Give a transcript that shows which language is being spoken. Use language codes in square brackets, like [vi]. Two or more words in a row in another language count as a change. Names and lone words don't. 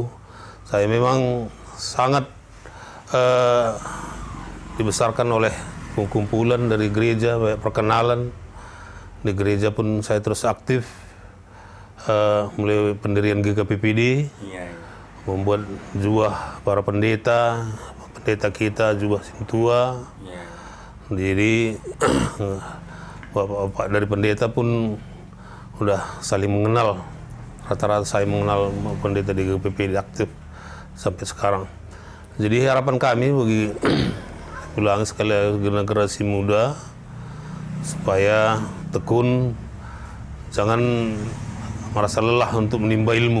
[id] Saya memang sangat dibesarkan oleh kumpulan dari gereja, banyak perkenalan di gereja pun saya terus aktif, mulai pendirian GKPPD, membuat juah para pendeta kita, juah Sintua. Jadi bapak-bapak dari pendeta pun udah saling mengenal, rata-rata saya mengenal pendeta di GKPPD aktif sampai sekarang. Jadi harapan kami bagi ulang sekali generasi muda supaya tekun, jangan merasa lelah untuk menimba ilmu.